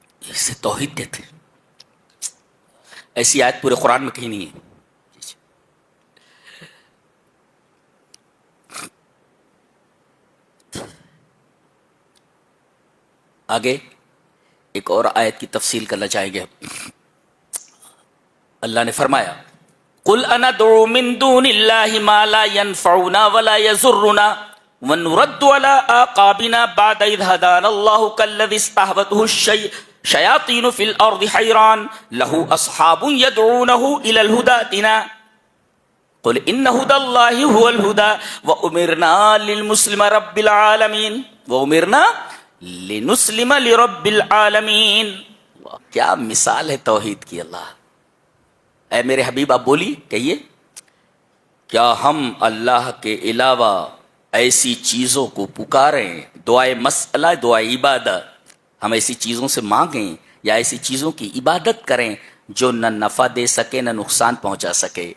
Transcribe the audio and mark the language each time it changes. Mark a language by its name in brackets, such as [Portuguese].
[Urdu] اسے توحید کہتے ہیں. ایسی آیت پورے قرآن میں کہیں نہیں ہے. آگے ایک اور آیت کی تفصیل کرنا چاہیں گے. اللہ نے فرمایا [Arabic] قل اندعو من دون اللہ ما لا ينفعنا ولا يضرنا ونرد على اعقابنا بعد اذ هدانا الله كالذي استهوته الشياطين في الارض حيران له اصحاب يدعونه الى الهدى ائتنا قل ان هدى الله هو الهدى وامرنا للمسلم رب العالمين وامرنا لنسلم لرب العالمین. [Urdu] کیا مثال ہے توحید کی. اللہ اے میرے حبیب آپ بولی کہیے کیا ہم اللہ کے علاوہ ایسی چیزوں کو پکاریں، دعائے مسئلہ دعائے عبادت، ہم ایسی چیزوں سے مانگیں یا ایسی چیزوں کی عبادت کریں جو نہ نفع دے سکے نہ نقصان پہنچا سکے.